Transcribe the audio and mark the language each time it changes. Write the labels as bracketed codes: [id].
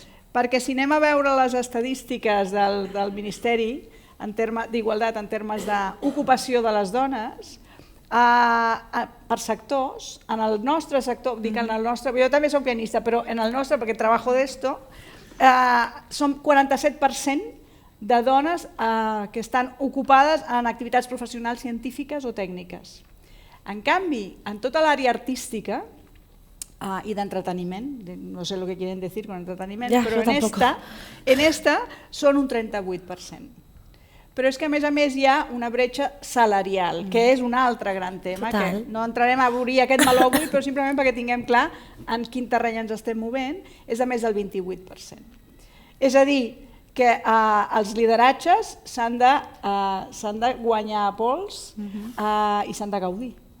[ca] Perquè si anem a veure les estadístiques del Ministeri d'Igualtat en termes d'ocupació de les dones, per sectors, en el nostre sector, dic en el nostre, jo també soc pianista, però en el nostre, perquè treballo d'esto, som 47% de dones que estan ocupades en activitats professionals científiques o tècniques. En canvi, en tota l'àrea artística [es] y de entretenimiento, no sé lo que quieren decir con entretenimiento, pero en esta son un 38%. [ca] Però és que a més hi ha una bretxa salarial, que és un altre gran tema, que no entrarem a obrir aquest meló avui, però simplement perquè tinguem clar en quin terreny ens estem movent, és de més del 28%. És a dir, que els lideratges s'han de guanyar a pols i s'han de gaudir.